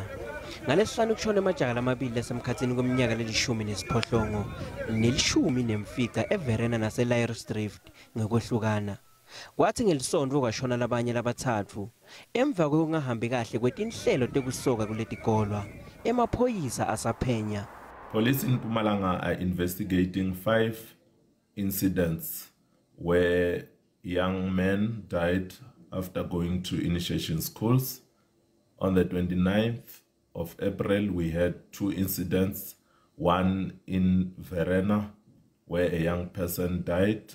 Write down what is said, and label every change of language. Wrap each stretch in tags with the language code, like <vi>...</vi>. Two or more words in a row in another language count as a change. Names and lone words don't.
<ss>Ngalesihlanu kushone emajaha lamabili asemkhatsini kweminyaka leli-10 nelishumi eVerena nase-Lyres Drift ngekwehlukana. Kwathi ngelisondvo kwashona labanye labathathu emva kokungahambi kahle kwetinhlelo tekusoka kuletikolwa. Emaphoyisa asaphenya.</ss> <en>Police in Mpumalanga are investigating 5 incidents where young men died after going to initiation schools. On the 29th of April, we had 2 incidents, one in Verena, where a young person died.</en>